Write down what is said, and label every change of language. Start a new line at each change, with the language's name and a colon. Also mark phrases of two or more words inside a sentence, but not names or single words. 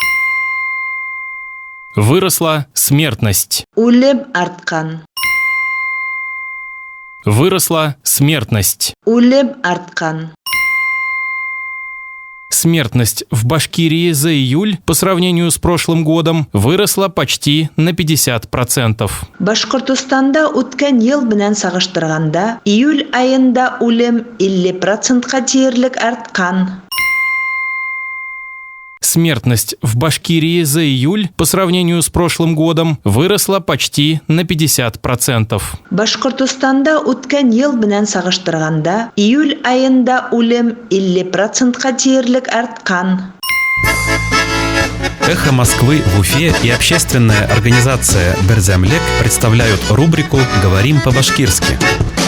Russian: Выросла смертность.
Tatar: Улем арткан.
Russian: Выросла смертность.
Tatar: Улем арткан.
Russian: Смертность в Башкирии за июль по сравнению с прошлым годом выросла почти на 50%.
Tatar: Башкортостанда үткән ел белән сагыштырганда, июль айында үлем 50%-ка тиерлек арткан.
Russian: Смертность в Башкирии за июль по сравнению с прошлым годом выросла почти на 50%.
Tatar: Башкортостанда үткән ел белән сагыштырганда, июль айында үлем 50%-ка тиерлек арткан.
Russian: «Эхо Москвы» в Уфе и общественная организация «Берзямлек» представляют рубрику «Говорим по-башкирски».